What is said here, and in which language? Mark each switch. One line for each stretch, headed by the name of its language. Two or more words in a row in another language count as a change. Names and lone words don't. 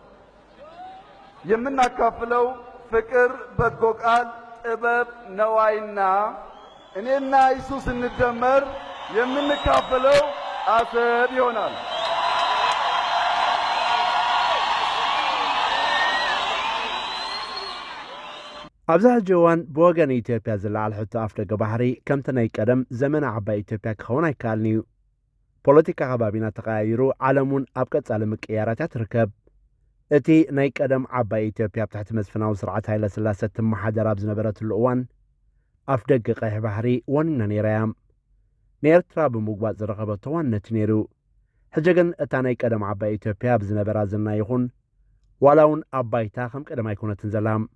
Amharic: የምናካፍለው ፍቅር በጎ ቃል ጥበብ ነዋይና እኔና ኢየሱስ እንደመር የምንካፈለው አሰብ ይሆናል
Tigrinya: ኣብዛሕ ጀዋን ብወገን ኢትዮጵያ ዝለዓል ሕቶ ኣፍ ደገ ባሕሪ ከምቲ ናይ ቀደም ዘመነ ዓባይ ኢትዮጵያ ክኸውን ኣይከኣልን እዩ ፖለቲካ ከባቢና ተቐያይሩ ዓለሙን ኣብ ቀጻሊ ምቅያራታት ይርከብ እቲ ናይ ቀደም ዓባይ ኢትዮጵያ ብታሕቲ መስፍናዊ ስርዓት ሃይለ ስላሴ ትመሓደር ኣብ ዝነበረትሉ እዋን ኣፍ ደገ ቀይሕ ባሕሪ ወኒና ነይራ እያ ንኤርትራ ብምግባፅ ዝረኸበቶ ዋነቲ ነይሩ ሕጂ ግን እታ ናይ ቀደም ዓባይ ኢትዮጵያ ብዝነበራ ዝና ይኹን ዋላ እውን ኣባይታ ከም ቀደም ኣይኮነትን ዘላ